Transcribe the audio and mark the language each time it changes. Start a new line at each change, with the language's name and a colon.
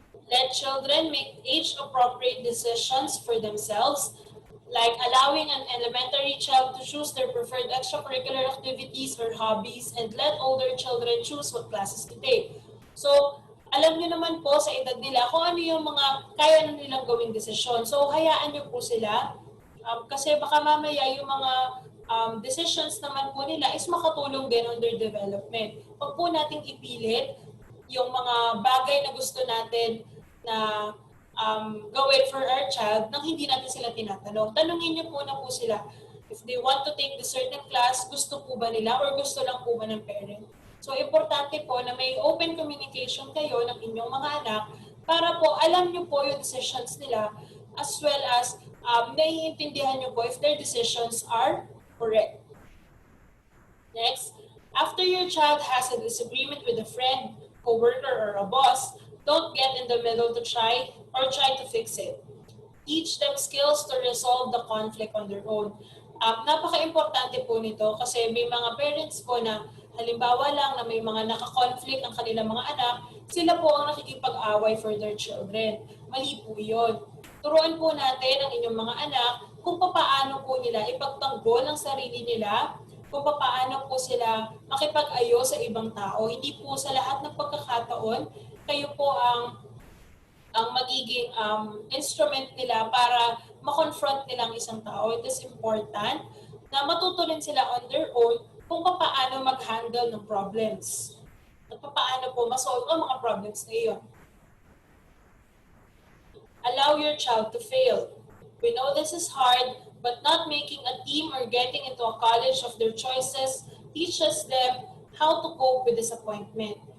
English: Let children make age-appropriate decisions for themselves, like allowing an elementary child to choose their preferred extracurricular activities or hobbies and let older children choose what classes to take.
Filipino: So, alam niyo naman po sa edad nila kung ano yung mga kaya na nilang gawing desisyon. So, hayaan niyo po sila kasi baka mamaya yung mga decisions naman po nila is makatulong din
English: on their development.
Filipino: Huwag po nating ipilit yung mga bagay na gusto natin na gawin
English: for our child
Filipino: nang hindi natin sila tinatanong. Tanungin niyo po na po sila
English: if they want to take the certain class,
Filipino: gusto po ba nila or gusto lang po ba ng parent. So, importante po na may open communication kayo ng inyong mga anak para po alam niyo po yung decisions nila as well as naiintindihan niyo po
English: if their decisions are correct. Next, after your child has a disagreement with a friend, co-worker, or a boss, don't get in the middle to try to fix it. Teach them skills to resolve the conflict on their own.
Filipino: Napaka-importante po nito kasi may mga parents po na halimbawa lang na may mga naka-conflict ang kanilang mga anak, sila po ang nakikipag-away
English: for their children.
Filipino: Mali po yun. Turuan po natin ang inyong mga anak kung paano po nila ipagtanggol ang sarili nila, kung paano po sila makipag-ayo sa ibang tao. Hindi po sa lahat ng pagkakataon, kayo po ang magiging instrument nila para ma-confront nilang isang tao.
English: It is important
Filipino: na matuto rin sila
English: on their own
Filipino: kung paano mag-handle ng problems. At paano po ma-solve ang mga problems na iyon.
English: Allow your child to fail. We know this is hard, but not making a team or getting into a college of their choices teaches them how to cope with disappointment.